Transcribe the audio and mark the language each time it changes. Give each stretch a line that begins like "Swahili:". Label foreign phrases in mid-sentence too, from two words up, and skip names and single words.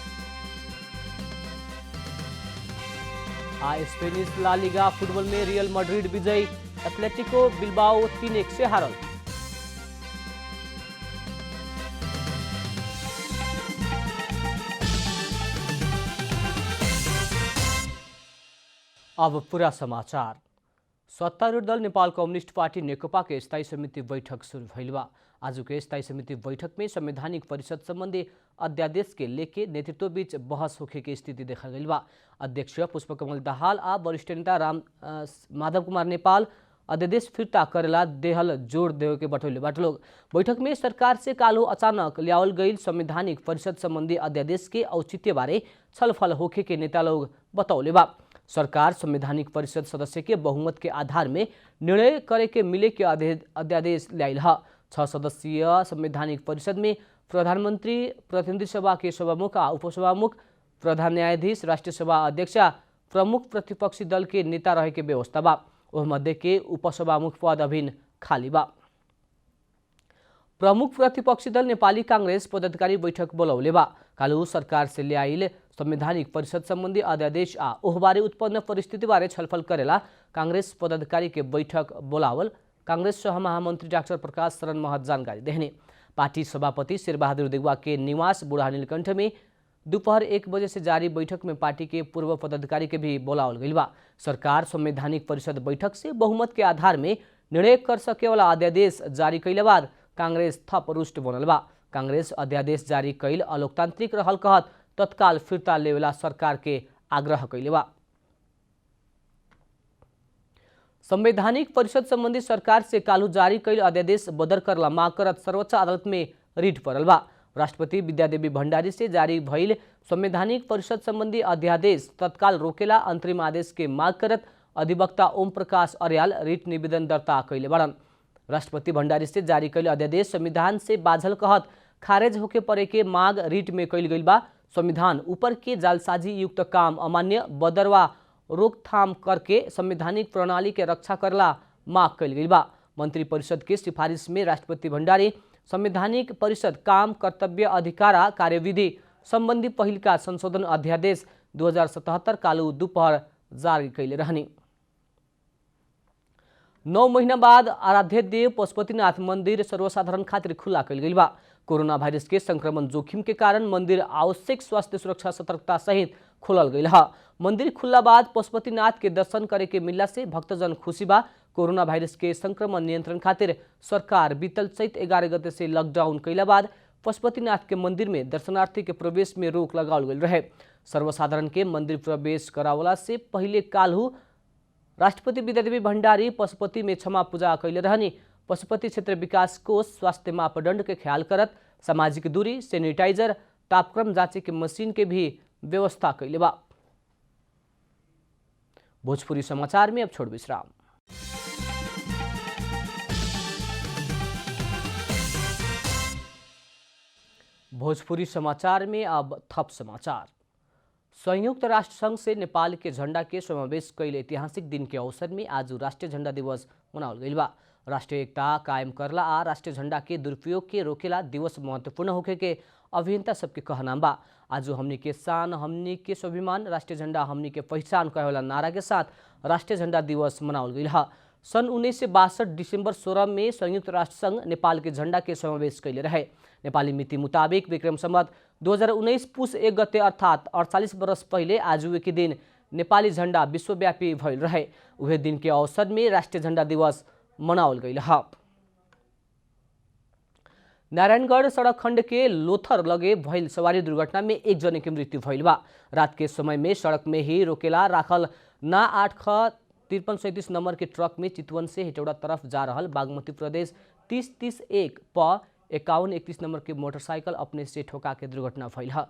Bhojpuri: स्पेनिश ला लीगा फुटबॉल में रियल मैड्रिड विजयी। एथलेटिको बिल्बाओ 3-1 से हारल। अब पूरा समाचार। सत्तारूढ़ दल नेपाल कम्युनिस्ट पार्टी नेकपा के स्थायी समिति बैठक शुरू भइल बा। आज के स्थायी समिति बैठक में संवैधानिक परिषद संबंधी अध्यादेश के लेके नेतृत्व बीच बहस होखे के स्थिति देखा गई बा। अध्यक्ष पुष्पकमल दाहाल आ वरिष्ठ नेता राम माधव कुमार नेपाल अध्यादेश फिर्ता करेला देहल जोड़ देवे के बटौले बाट लोग। बैठक में सरकार से कालो अचानक लियावल गई संवैधानिक परिषद संबंधी अध्यादेश के औचित्य बारे छलफल होखे के नेता लोग बतौले बा। सरकार संवैधानिक परिषद सदस्य के बहुमत के आधार में निर्णय करे के मिले के अध्यादेश ल्याइल ह। 6 सदस्यीय संवैधानिक परिषद में प्रधानमंत्री, प्रतिनिधि सभा के सभामुख, उपसभामुख, प्रधान न्यायाधीश, राष्ट्रीय सभा अध्यक्ष, प्रमुख प्रतिपक्षी दल के नेता रहे के व्यवस्था बा। ओह मध्य के उपसभामुख पद अभिन खाली बा। प्रमुख प्रतिपक्षी दल नेपाली कांग्रेस पदाधिकारी बैठक बोलौले बा। कालू सरकार से ल्याइल संवैधानिक परिषद संबंधी अध्यादेश आ ओहबारे उत्पन्न परिस्थिति बारे छलफल करेला कांग्रेस पदाधिकारी के बैठक बोलावल कांग्रेस सह महामंत्री डाक्टर प्रकाश शरण महत जानकारी देहने। पार्टी सभापति शेरबहादुर देउवा के निवास बुढ़ा नीलकंठ में दोपहर 1 बजे से जारी बैठक में पार्टी के पूर्व पदाधिकारी के भी बोलावल गई बा। सरकार संवैधानिक परिषद बैठक से बहुमत के आधार में निर्णय कर सके वाला अध्यादेश जारी कैले बाद कांग्रेस थप रुष्ट बनल बा। कांग्रेस अध्यादेश जारी कैल अलोकतांत्रिक रहल कहत तत्काल फिर्ता लेवेला सरकार के आग्रह कैले बा। संवैधानिक परिषद संबंधी सरकार से कालू जारी कैल अध्यादेश बदर करला माग करत सर्वोच्च अदालत में रिट पड़ल बा। राष्ट्रपति विद्यादेवी भण्डारी से जारी भइल संवैधानिक परिषद संबंधी अध्यादेश तत्काल रोकेला अंतरिम आदेश के माग करत अधिवक्ता ओम प्रकाश अर्याल रिट निवेदन दर्ता कैले बड़न। राष्ट्रपति भण्डारी से जारी कैल अध्यादेश संविधान से बाझल कहत खारेज होके परे के माग रिट में कैल गई बा। संविधान ऊपर के जालसाजी युक्त काम अमान्य बदरवा रोकथाम करके संवैधानिक प्रणाली के रक्षा करला माग कैल गई बा। मंत्री परिषद के सिफारिश में राष्ट्रपति भण्डारी संवैधानिक परिषद काम, कर्तव्य, अधिकार, कार्यविधि संबंधी पहिल का संशोधन अध्यादेश 2077 कालू दोपहर जारी कैले रहनी। 9 महीना बाद आराध्य देव पशुपतिनाथ मंदिर सर्वसाधारण खातिर खुला कैल गई बा। कोरोना वायरस के संक्रमण जोखिम के कारण मंदिर आवश्यक स्वास्थ्य सुरक्षा सतर्कता सहित खोलल गई है। मंदिर खुला बाद पशुपतिनाथ के दर्शन करे के मिलला से भक्तजन खुशी बा। कोरोना वायरस के संक्रमण नियंत्रण खातिर सरकार बीतल चैत 11 गते से लॉकडाउन कैला बाद पशुपतिनाथ के मंदिर में दर्शनार्थी के प्रवेश में रोक लगावल गई रहे। सर्वसाधारण के मंदिर प्रवेश करावला से पहले काल्हू राष्ट्रपति विद्यादेवी भण्डारी पशुपति में क्षमा पूजा कैले रहनी। पशुपति क्षेत्र विकास कोष स्वास्थ्य मापदंड के ख्याल करत सामाजिक दूरी, सैनिटाइजर, तापक्रम जांचे के मशीन के भी व्यवस्था कैले बा। भोजपुरी समाचार में अब छोड़ विश्राम। भोजपुरी समाचार में अब थप समाचार। संयुक्त राष्ट्र संघ से नेपाल के झंडा के समावेश कैल ऐतिहासिक दिन के अवसर में आज राष्ट्रीय झंडा दिवस मनावल गई बा। राष्ट्रीय एकता कायम करला आ राष्ट्रीय झंडा के दुरुपयोग के रोकेला दिवस महत्वपूर्ण होके के अभियंता सबके कहना बा। आज हमनी के शान, हमनी के स्वाभिमान, राष्ट्रीय झंडा हमनी के पहचान कहे वाला नारा के साथ राष्ट्रीय झंडा दिवस मनावल गई है। सन 1962 दिसंबर 16 में संयुक्त राष्ट्र संघ नेपाल के झंडा के समावेश कैले रहे। नेपाली मिति मुताबिक विक्रम संवत 2019 पुस 1 गते अर्थात 48 वर्ष पहले आज के दिन नेपाली झंडा विश्वव्यापी भइल रहे। उहे दिन के अवसर में राष्ट्रीय झंडा दिवस मनावल गई है। नारायणगढ़ सड़क खंड के लोथर लगे भइल सवारी दुर्घटना में एक जने की मृत्यु भइल बा। रात के समय में सड़क में ही रोकेला राखल ना 8 ख 5337 नंबर के ट्रक में चितवन से हेटौड़ा तरफ जा रहल बागमती प्रदेश 3031 प 5131 नंबर के मोटरसाइकिल अपने से ठोका के दुर्घटना भइल है।